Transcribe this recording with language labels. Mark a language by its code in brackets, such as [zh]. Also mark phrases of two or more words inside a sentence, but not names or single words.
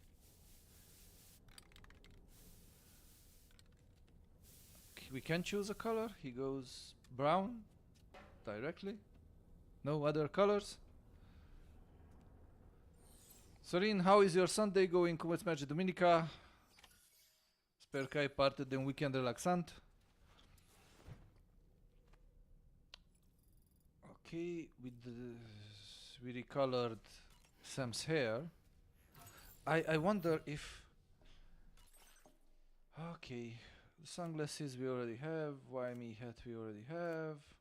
[en] We can choose a color. He goes brown directly. No other colors. Sorin, how is your Sunday going? [ro] Cum îți merge duminica? Sper că ai parte de un weekend relaxant. [en] Okay, we recolored Sam's hair. I wonder if... Okay, the sunglasses we already have, Wyoming hat we already have.